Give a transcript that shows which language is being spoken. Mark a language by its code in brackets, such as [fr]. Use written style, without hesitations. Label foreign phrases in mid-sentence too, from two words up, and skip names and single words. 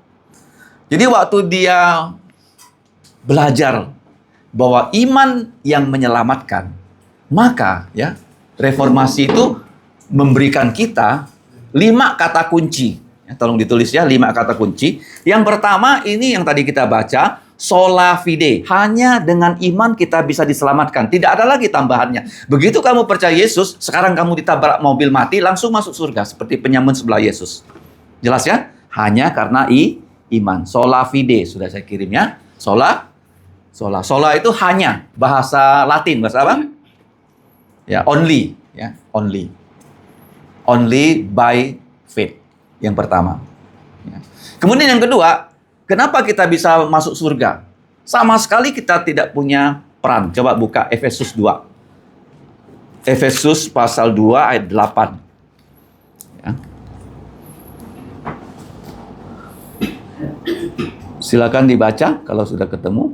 [id] Jadi waktu dia belajar bahwa iman yang menyelamatkan, maka ya reformasi itu memberikan kita 5 kata kunci. Ya, tolong ditulis ya 5 kata kunci. Yang pertama ini yang tadi kita baca, [la] sola fide. [id] Hanya dengan iman kita bisa diselamatkan. Tidak ada lagi tambahannya. Begitu kamu percaya Yesus, sekarang kamu ditabrak mobil mati, langsung masuk surga. Seperti penyamun sebelah Yesus. Jelas ya? Hanya karena iman. [la] Sola fide. [id] Sudah saya kirim ya. Sola itu hanya. Bahasa Latin. Bahasa apa? Ya, only. Ya, only. [en] Only by faith. [id] Yang pertama. Ya. Kemudian yang kedua, kenapa kita bisa masuk surga? Sama sekali kita tidak punya peran. Coba buka Efesus 2. Efesus pasal 2 ayat 8. Ya. Silakan dibaca kalau sudah ketemu.